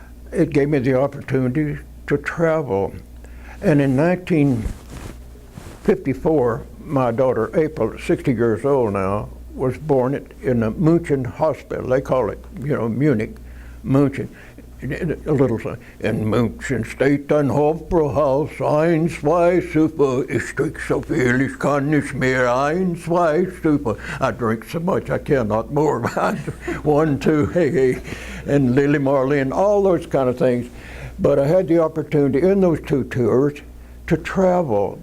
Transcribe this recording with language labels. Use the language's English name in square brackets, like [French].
[English] It gave me the opportunity to travel. And in 1954, my daughter April, 60 years old now, was born in a München hospital. They call it, Munich, München. A little sign. [German] In München steht ein Hofbräuhaus, 1, 2, super. Ich trinke so viel, ich kann nicht mehr. 1, 2, super. [English] I drink so much, I cannot more. 1, 2, hey. And Lily Marlene, all those kind of things. But I had the opportunity in those 2 tours to travel.